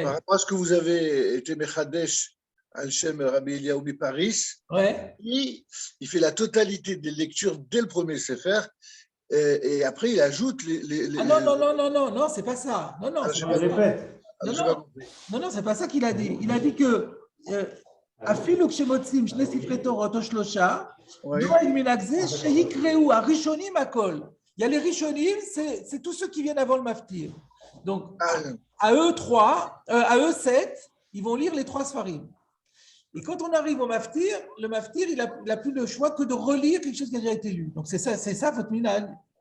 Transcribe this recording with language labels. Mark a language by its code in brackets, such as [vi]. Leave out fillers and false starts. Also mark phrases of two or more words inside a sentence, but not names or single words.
[fr] Par rapport à ce que vous avez été [he] מחדש על שם [fr] Rabbi Eliaou Paris, ouais. il fait la totalité des lectures dès le premier Sefer et après il ajoute les Ah non, c'est pas ça. Non, Ah, c'est je pas Il ça. répète. Non, j'ai non. pas compris. Non, c'est pas ça qu'il a dit. Il a dit que [he] אפילו כשמוצאים שני ספרי תורות או שלושה, [fr] Oui. [he] נוהג מנהג זה שיקראו הראשונים הכל. [fr] Il y a les Rishonim, c'est tous ceux qui viennent avant le maftir. Donc, Ah, à eux 3, à eux 7, ils vont lire les 3 Sfarim. Et quand on arrive au maftir, le maftir, il a plus le choix que de relire quelque chose qui a déjà été lu. Donc, c'est ça votre minag.